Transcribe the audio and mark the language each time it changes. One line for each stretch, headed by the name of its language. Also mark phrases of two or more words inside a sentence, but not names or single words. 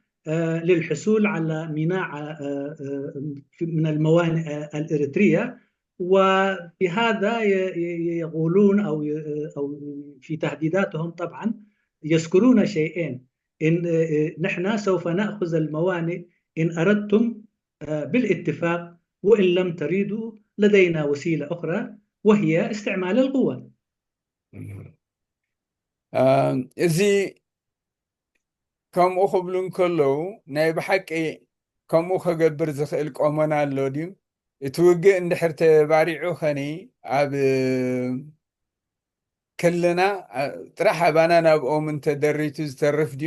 Arabic: للحصول على ميناء من الموانئ الإريترية وفي هذا يقولون أو في تهديداتهم طبعا يذكرون شيئين: إن نحن سوف نأخذ الموانئ إن أردتم بالاتفاق، وإن لم تريدوا لدينا وسيلة أخرى وهي استعمال القوة.
Tigrinya: እዚ ከምኡ ክብሉን ከለዉ ናይ ብሓቂ ከምኡ ከገብር ዝኽእል ቆመና ኣሎ ድዩ? እቲ ውግእ እንድሕር ተባሪዑ ኸኒ ኣብ ክልና ጥራሕ ኣባና ናብ ኦም እንተደሪቱ ዝተርፍ ድዩ?